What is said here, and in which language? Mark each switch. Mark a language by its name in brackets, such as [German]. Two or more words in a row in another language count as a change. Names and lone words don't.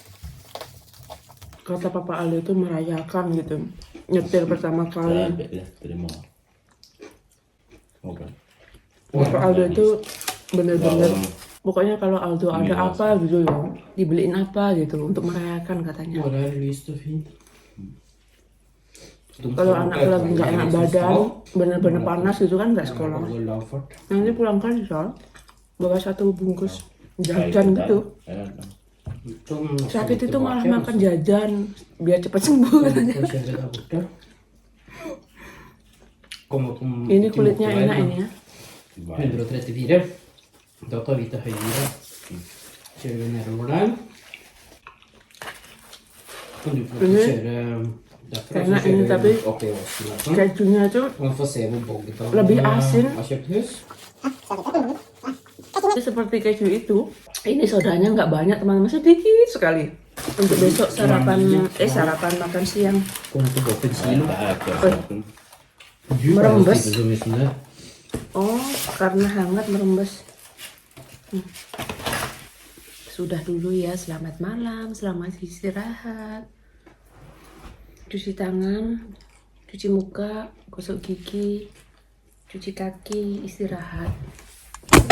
[Indonesian] Kata Papa Aldo itu merayakan gitu. Nyetir pertama kali. Ya, terima. Oke. Papa Aldo itu bener-bener. Pokoknya kalau Aldo ada apa gitu ya, dibeliin apa gitu untuk merayakan katanya. [Swedish] Åh, det här är lyst och fint. [Indonesian] Kalau anak lagi nggak enak badan, bener-bener panas gitu kan nggak sekolah. Nanti pulang kerja bawa 1 bungkus jajan gitu. Sakit itu malah makan jajan biar cepat sembuh katanya. Ini kulitnya enak ini ya. 134. [Swedish] Då tar vi till höger. [Norwegian] Kör vi nedover der. Kan du få [Indonesian] Ini [Norwegian] kjøre derfra, [Indonesian] karena [Norwegian] så kjører [Indonesian] ini [Norwegian] vi [Indonesian] tapi [Norwegian] opp i Åsen der, sånn. [Indonesian] kejunya tuh [Norwegian] Man får se hvor Bogdan [Indonesian] Lebih asin. [Norwegian] har kjøpt hus. [Indonesian] seperti keju itu. Ini sodanya nggak banyak teman-teman, sedikit sekali. Untuk besok sarapan makan siang. [Norwegian] Kommer til å gå opp en kilo. Du [Indonesian] Merembes. [Norwegian] spise så mye som det. [Indonesian] Oh, karena hangat merembes. Sudah dulu ya, selamat malam, selamat istirahat. Cuci tangan, cuci muka, gosok gigi, cuci kaki, istirahat.